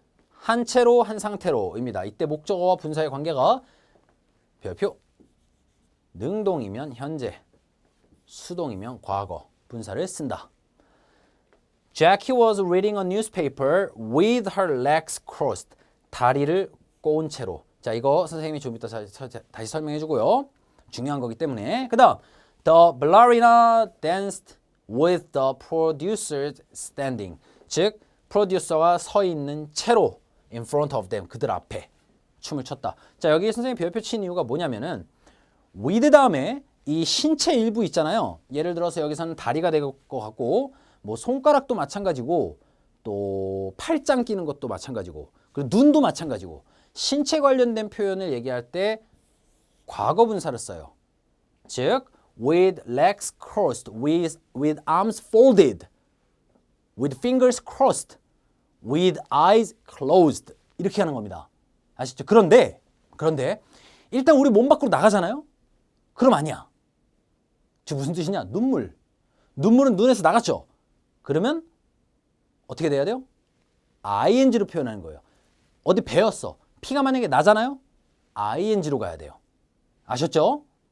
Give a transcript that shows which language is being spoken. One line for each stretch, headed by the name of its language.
Korean: 한 채로 한 상태로입니다. 이때 목적어와 분사의 관계가 별표. 능동이면 현재, 수동이면 과거 분사를 쓴다.
English: Jackie was reading a newspaper with her legs crossed.
Korean: 다리를 꼬은 채로. 자, 이거 선생님이 좀 이따 다시 설명해 주고요. 중요한 거기 때문에. 그 다음
English: The ballerina danced with the producer standing.
Korean: 즉, 프로듀서가 서 있는 채로
English: in front of them.
Korean: 그들 앞에 춤을 췄다. 자, 여기 선생님이 별표 친 이유가 뭐냐면은 with 다음에 이 신체 일부 있잖아요. 예를 들어서 여기서는 다리가 될 것 같고 뭐 손가락도 마찬가지고 또 팔짱 끼는 것도 마찬가지고 그리고 눈도 마찬가지고 신체 관련된 표현을 얘기할 때 과거 분사를 써요.
English: 즉 with legs crossed, with arms folded, with fingers crossed, with eyes closed
Korean: 이렇게 하는 겁니다. 아시죠? 그런데 일단 우리 몸 밖으로 나가잖아요. 그럼 아니야. 지금 무슨 뜻이냐? 눈물은 눈에서 나갔죠. 그러면 어떻게 돼야 돼요? ing로 표현하는 거예요. 어디 배웠어. 피가 만약에 나잖아요. ing로 가야 돼요. 아셨죠?